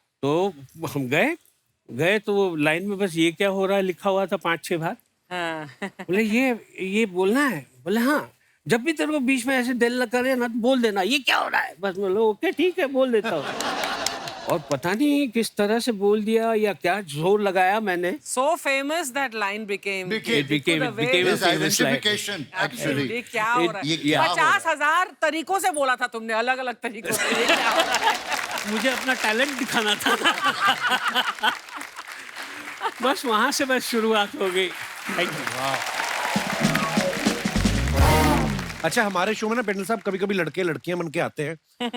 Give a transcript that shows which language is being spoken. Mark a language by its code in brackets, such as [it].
[hi] तो हम गए तो वो लाइन में बस ये क्या हो रहा है लिखा हुआ था 5-6 बार। बोले ये बोलना है? बोले हाँ, जब भी तेरे को बीच में ऐसे दिल करे ना तो बोल देना ये क्या हो रहा है, बस बोलो ओके ठीक है बोल देता हूँ। और पता नहीं किस तरह से बोल दिया या क्या जोर लगाया मैंने। [en] So famous that line became. It became a His famous line. identification, actually. [hi] ये क्या हो रहा ये है? क्या हो रहा है? 50,000 तरीकों से बोला था तुमने, अलग अलग तरीकों से। ये क्या हो रहा है? मुझे अपना टैलेंट दिखाना था। बस वहां से बस शुरुआत हो गई। [en] Thank you. [hi] अच्छा, हमारे शो में ना पेंडल साहब कभी कभी लड़के लड़कियां बन के आते हैं।